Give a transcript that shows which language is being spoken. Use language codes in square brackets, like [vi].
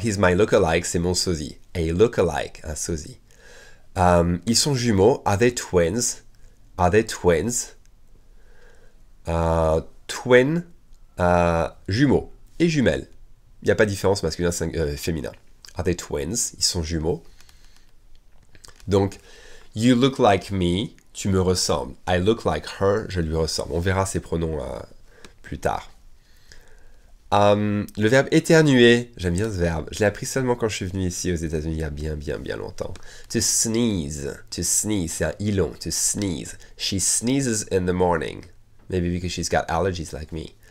[en] He's my look-alike, [fr] c'est mon sosie. [en] A look-alike, [fr] un sosie. Ils sont jumeaux. [en] Are they twins? Are they twins? Twin, [fr] jumeaux et jumelles. Il n'y a pas de différence masculin, féminin. [en] Are they twins? [fr] Ils sont jumeaux. [en] Donc, you look like me, [fr] tu me ressembles. [en] I look like her, [fr] je lui ressemble. On verra ces pronoms plus tard. Le verbe éternuer, j'aime bien ce verbe. Je l'ai appris seulement quand je suis venu ici aux États-Unis il y a bien longtemps. To sneeze, c'est un i long, [en] to sneeze. She sneezes in the morning. Maybe because she's got allergies like me.